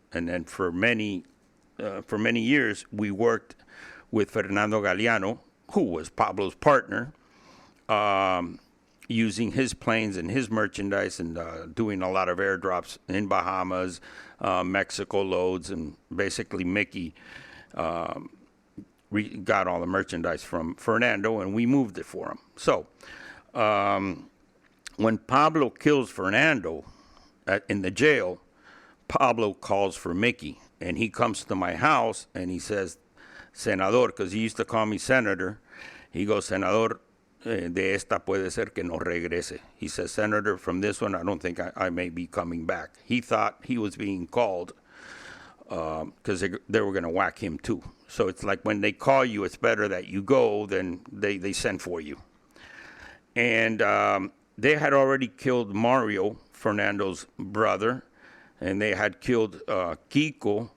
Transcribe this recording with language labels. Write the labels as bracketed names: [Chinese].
[English] And then for many years, we worked with Fernando Galeano, who was Pablo's partner, using his planes and his merchandise and doing a lot of airdrops in Bahamas, Mexico loads, and basically Mickey got all the merchandise from Fernando, and we moved it for him. So when Pablo kills Fernando in the jail, Pablo calls for Mickey And he comes to my house and he says, Senador, because he used to call me Senator. He goes, [Spanish] Senador, de esta puede ser que no regrese. [English] He says, Senator, from this one, I don't think I may be coming back. He thought he was being called because they were going to whack him too. So it's like when they call you, it's better that you go than they send for you. And they had already killed Mario, Fernando's brother, and they had killed Kiko.